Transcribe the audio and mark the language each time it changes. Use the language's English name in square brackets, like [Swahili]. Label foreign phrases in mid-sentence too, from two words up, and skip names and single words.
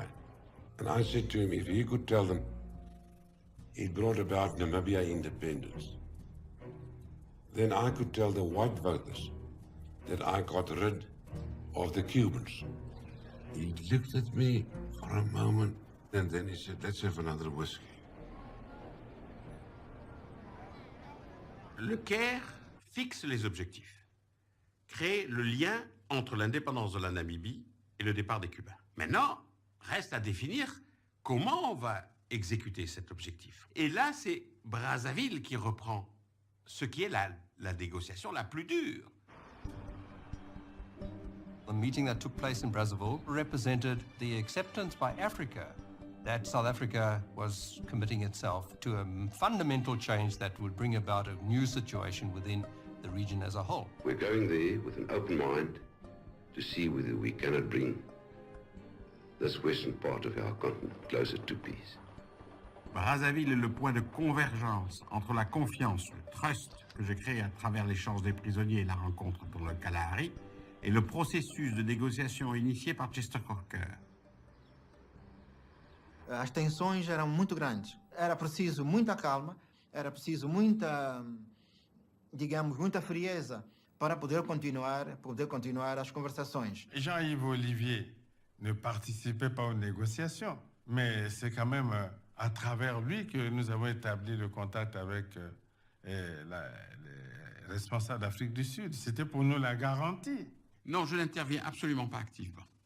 [English] And I said to him, if he could tell them it brought about Namibia independence, then I could tell the white voters that I got rid of the Cubans. He looked at me for a moment, and then he said, let's have another whiskey. [French] Le Caire fixe les objectifs, crée le lien entre l'indépendance de la Namibie et le départ des Cubains. Maintenant, reste à définir comment on va exécuter cet objectif. Et là, c'est Brazzaville qui reprend ce qui est la négociation la plus dure. [English] The meeting that took place in Brazzaville represented the acceptance by Africa that South Africa was committing itself to a fundamental change that would bring about a new situation within the region as a whole. We're going there with an open mind to see whether we cannot bring this western part of our continent closer to peace. [French] Brazzaville est le point de convergence entre la confiance, le trust que j'ai créé à travers l'échange des prisonniers et la rencontre pour le Kalahari, et le processus de négociation initié par Chester Corker. [Portuguese] As tensões eram muito grandes. Era preciso muita calma, era preciso muita, digamos, muita frieza para poder continuar as conversações. [French] Jean-Yves Olivier ne participait pas aux négociations, mais c'est quand même à travers lui que nous avons établi le contact avec les responsables d'Afrique du Sud. C'était pour nous la garantie. Non, je n'interviens absolument pas activement.